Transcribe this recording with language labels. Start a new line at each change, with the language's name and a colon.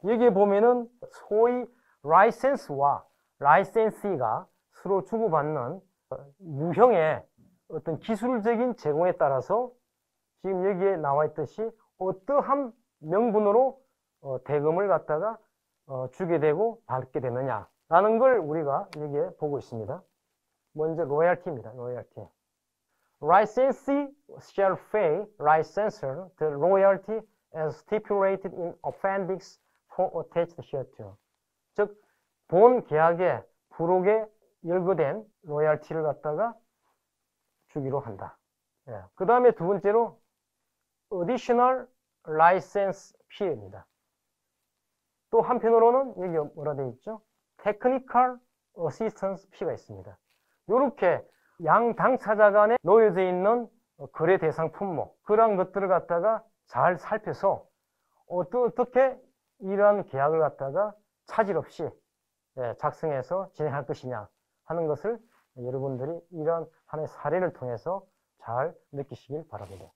Korean: 여기에 보면은 소위 라이센스와 라이센시가 서로 주고받는 무형의 어떤 기술적인 제공에 따라서 지금 여기에 나와 있듯이 어떠한 명분으로 대금을 갖다가 주게 되고 받게 되느냐라는 걸 우리가 여기에 보고 있습니다. 먼저 로열티입니다. 로열티.
English: Licensee shall pay licensor the royalty as stipulated in appendix 4 attached hereto.
Korean: 즉, 본 계약의 부록에 열거된 로열티를 갖다가 주기로 한다. 그 다음에 두 번째로
English: additional license fee
Korean: 입니다. 또 한편으로는 여기 뭐라 되어 있죠?
English: technical assistance fee
Korean: 가 있습니다. 이렇게 양 당사자 간에 놓여져 있는 거래 대상 품목, 그러한 것들을 갖다가 잘 살펴서 어떻게 이러한 계약을 갖다가 차질 없이 작성해서 진행할 것이냐 하는 것을 여러분들이 이러한 하나의 사례를 통해서 잘 느끼시길 바랍니다.